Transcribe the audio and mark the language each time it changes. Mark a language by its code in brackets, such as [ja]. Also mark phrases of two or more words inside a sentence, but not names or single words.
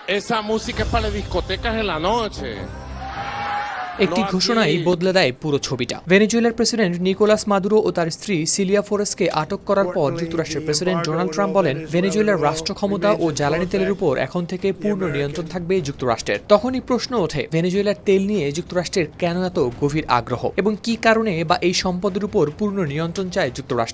[es] Esa música es para las discotecas en la noche. [bn] একটি ঘোষণাই বদলে দেয় পুরো ছবিটা। ভেনেজুয়েলার প্রেসিডেন্ট নিকোলাস মাদুরো ও তার স্ত্রী সিলিয়া ফোরেসকে আটক করার পর যুক্তরাষ্ট্রের প্রেসিডেন্ট ডোনাল্ড ট্রাম্প বলেন, ভেনেজুয়েলার রাষ্ট্র ক্ষমতা ও জ্বালানি তেলের উপর এখন থেকে পূর্ণ নিয়ন্ত্রণ থাকবে যুক্তরাষ্ট্রের। তখনই প্রশ্ন ওঠে, ভেনেজুয়েলার তেল নিয়ে যুক্তরাষ্ট্রের কেন এত গভীর আগ্রহ এবং কি কারণে বা এই সম্পদের উপর পূর্ণ নিয়ন্ত্রণ চায় যুক্তরাষ্ট্র।